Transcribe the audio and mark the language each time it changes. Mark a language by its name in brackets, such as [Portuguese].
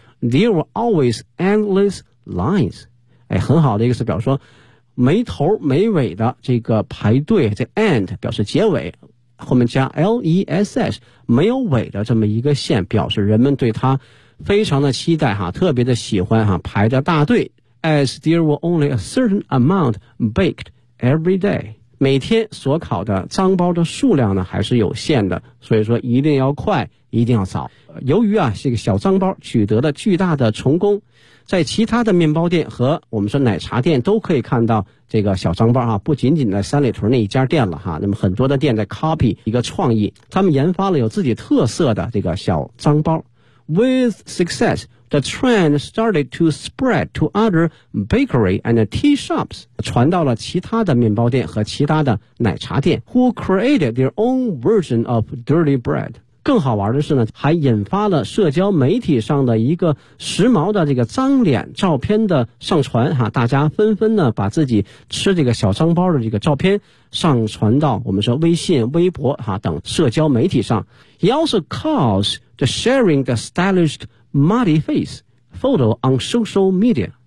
[English] There were always endless lines. [Chinese] 哎，很好的一个词，表示说没头没尾的这个排队。这 end 表示结尾，后面加 less 没有尾的这么一个线，表示人们对它非常的期待哈、啊，特别的喜欢哈、啊，排着大队。 [English] As there were only a certain amount baked every day. [Chinese] 每天所烤的脏包的数量呢还是有限的，所以说一定要快，一定要早。由于啊这个小脏包取得了巨大的成功，在其他的面包店和我们说奶茶店都可以看到这个小脏包啊，不仅仅在三里屯那一家店了哈，那么很多的店在 copy 一个创意，他们研发了有自己特色的这个小脏包。 [English] With success, the trend started to spread to other bakery and tea shops, [Chinese] 传到了其他的面包店和其他的奶茶店 [English] who created their own version of dirty bread. [Chinese] 更好玩的是呢，还引发了社交媒体上的一个时髦的这个脏脸照片的上传哈，大家纷纷呢把自己吃这个小脏包的这个照片上传到我们说微信、微博哈等社交媒体上。 [English] He also caused the sharing the stylish muddy face photo on social media.